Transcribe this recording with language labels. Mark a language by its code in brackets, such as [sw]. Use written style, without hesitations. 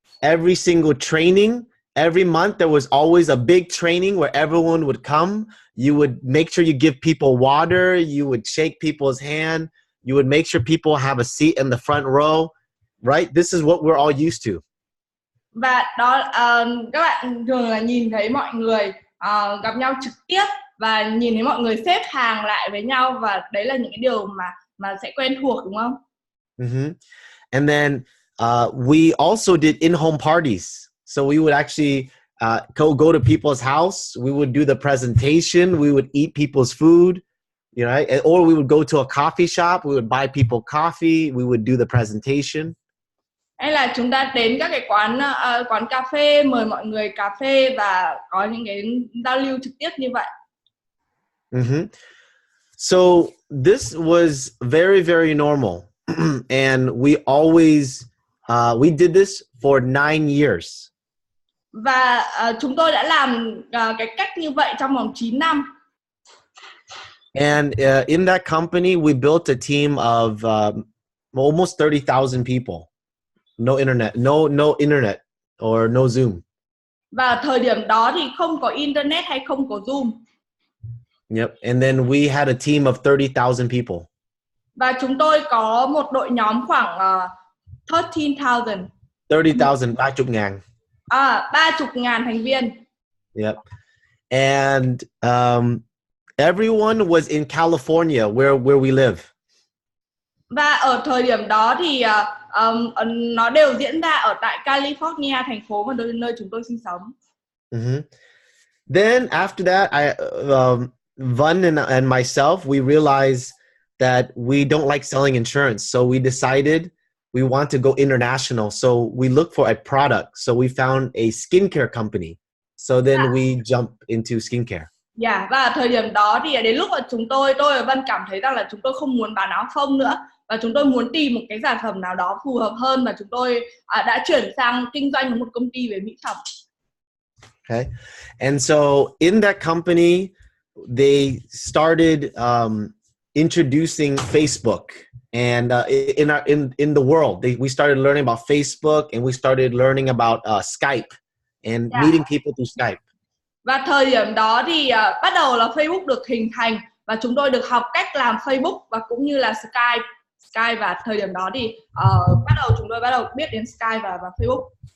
[en] every single training. Every month there was always a big training where everyone would come. You would make sure you give people water. You would shake people's hand. You would make sure people have a seat in the front row, right? This is what we're all used to. [vi] Và đó các bạn thường là nhìn thấy mọi người gặp nhau trực tiếp và nhìn thấy mọi người xếp hàng lại với nhau, và đấy là những cái điều mà sẽ quen thuộc, đúng không? [en] And then we also did in-home parties. So we would actually go to people's house. We would do the presentation. We would eat people's food, you know, right? Or we would go to a coffee shop. We would buy people coffee. We would do the presentation. [vi] Hay là chúng ta đến các cái quán cà phê, mời mọi người cà phê và có những cái giao lưu trực tiếp như vậy. [en] So this was very, very normal. And we always, we did this for 9 years. [vi] Và chúng tôi đã làm cái cách như vậy trong vòng 9 năm. [en] And in that company, we built a team of almost 30,000 people. No internet, no internet or no Zoom. [vi] Và thời điểm đó thì không có internet hay không có Zoom. [en] Yep. And then we had a team of 30,000 people. [vi] Và chúng tôi có một đội nhóm khoảng 13,000. [en] 30,000, 30,000. [vi] 30,000 thành viên. [en] Yep. And everyone was in California, where we live. [vi] Và ở thời điểm đó thì nó đều diễn ra ở tại California, thành phố mà nơi chúng tôi sinh sống. [en] Then after that, Vân and myself, we realized that we don't like selling insurance. So we decided we want to go international. So we looked for a product. So we found a skincare company. So then we jumped into skincare. [vi] Và thời điểm đó thì đến lúc mà tôi và Vân cảm thấy rằng là chúng tôi không muốn bán áo phông nữa, và chúng tôi muốn tìm một cái sản phẩm nào đó phù hợp hơn, và chúng tôi đã chuyển sang kinh doanh với một công ty về mỹ phẩm. [en] Okay. And so in that company, they started introducing Facebook, and in the world, we started learning about Facebook, and we started learning about Skype and meeting people through Skype. [vi] Và thời điểm đó thì bắt đầu là Facebook được hình thành, và chúng tôi được học cách làm Facebook và cũng như là Skype. Và thời điểm đó thì chúng tôi bắt đầu biết đến Skype và Facebook.